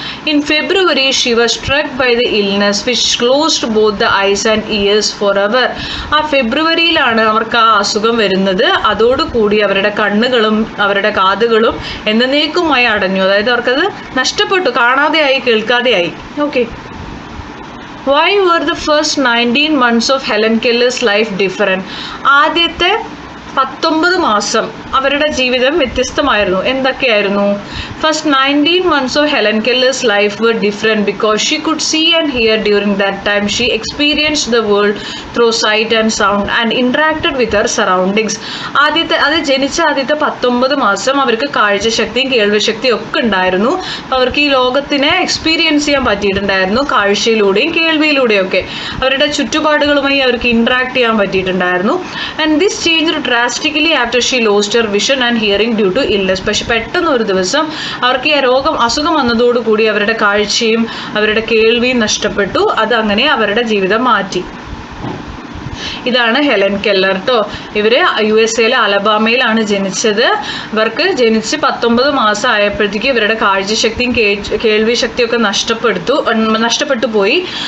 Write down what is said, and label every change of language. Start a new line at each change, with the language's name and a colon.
English: In February she was struck by the illness which closed both the eyes and ears forever.
Malayalam: ആ ഫെബ്രുവരിയിലാണ് അവർക്ക് ആ അസുഖം വരുന്നത്. അതോടുകൂടി അവരുടെ കണ്ണുകളും അവരുടെ കാതുകളും എന്നേക്കുമായി അടഞ്ഞു. അതായത് അവർക്കത് നഷ്ടപ്പെട്ടു, കാണാതെയായി, കേൾക്കാതെയായി. Okay.
English: Why were the first 19 months of Helen Keller's life different?
Malayalam: ആദ്യത്തെ 19 മാസം അവരുടെ ജീവിതം വ്യത്യസ്തമായിരുന്നു. എന്തൊക്കെയായിരുന്നു?
English: First 19 months of Helen Keller's life were different because she could see and hear during that time. She experienced the world through sight and sound and interacted with her surroundings.
Malayalam: ജനിച്ച ആദ്യത്തെ 19 മാസം അവർക്ക് കാഴ്ചശക്തിയും കേൾവിശക്തിയും ഒക്കെ ഉണ്ടായിരുന്നു. അവർക്ക് ഈ ലോകത്തിനെ എക്സ്പീരിയൻസ് ചെയ്യാൻ പറ്റിയിട്ടുണ്ടായിരുന്നു, കാഴ്ചയിലൂടെയും കേൾവിയിലൂടെയും ഒക്കെ. അവരുടെ ചുറ്റുപാടുകളുമായി അവർക്ക് ഇൻട്രാക്ട് ചെയ്യാൻ പറ്റിയിട്ടുണ്ടായിരുന്നു.
English: And this change drastically after she lost her vision and hearing due to illness.
Malayalam: പക്ഷെ പെട്ടെന്ന് ഒരു ദിവസം അവർക്ക് ഈ അസുഖം വന്നതോടുകൂടി അവരുടെ കാഴ്ചയും അവരുടെ കേൾവിയും നഷ്ടപ്പെട്ടു. അത് അങ്ങനെ അവരുടെ ജീവിതം മാറ്റി. ഇതാണ് ഹെലൻ കെല്ലർ കേട്ടോ. ഇവർ USA അലബാമയിലാണ് ജനിച്ചത്. ഇവർക്ക് ജനിച്ച് 19 മാസം ആയപ്പോഴത്തേക്ക് ഇവരുടെ കാഴ്ചശക്തിയും കേൾവി ശക്തിയും ഒക്കെ നഷ്ടപ്പെട്ടു പോയി.